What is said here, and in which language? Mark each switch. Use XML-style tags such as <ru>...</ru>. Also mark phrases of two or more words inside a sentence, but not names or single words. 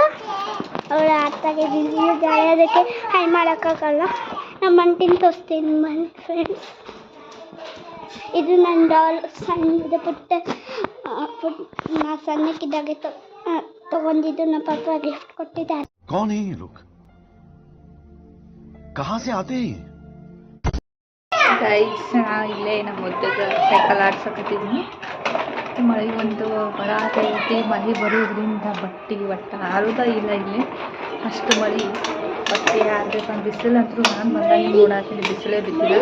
<kn>ಅವಳ ಅತ್ತಾಗೆ ಗಾಯ ಅದಕ್ಕೆ ಹಾಯ್ ಮಾಡೋಕ್ಕಾಗಲ್ಲ. ನಮ್ಮ ಅಂಟಿನ ತೋರಿಸ್ತೀನಿ ಬನ್ನಿ ಫ್ರೆಂಡ್ಸ್. ಇದು ನನ್ನ ಡಾಲ್, ಸಣ್ಣದು ಪುಟ್ಟ ನಾ ಸಣ್ಣಕ್ಕಿದ್ದಾಗೆ ತಗೊಂಡಿದ್ದು. ನಮ್ಮ ಪಾಪ ಗಿಫ್ಟ್ ಕೊಟ್ಟಿದ್ದಾರೆ.</kn> <hi>कौन है ये लोग? कहां से आते हैं?</hi> <kn>ಗೈಸ್, ಇಲ್ಲೇ ನಮ್ಮ ಮುದ್ದೆಗೆ ಸೈಕಲ್ ಆಡ್ಸಕತ್ತಿದ್ದೀನಿ. ಮಳೆ ಒಂದು ಬರತೈತಿ. ಮಳೆ ಬರೋದ್ರಿಂದ ಬಟ್ಟೆ ಒಟ್ಟು ಆರೋದ ಇಲ್ಲ ಇಲ್ಲಿ, ಅಷ್ಟು ಮಳೆ. ಬಟ್ಟೆ ಆಡ್ಬೇಕಂತ ಬಿಸಿಲಂತೂ ನಾನು ಬಂದಾಗ ನೋಡಾತೀನಿ, ಬಿಸಿಲೇ ಬಿದ್ದಿಲ್ಲ.</kn>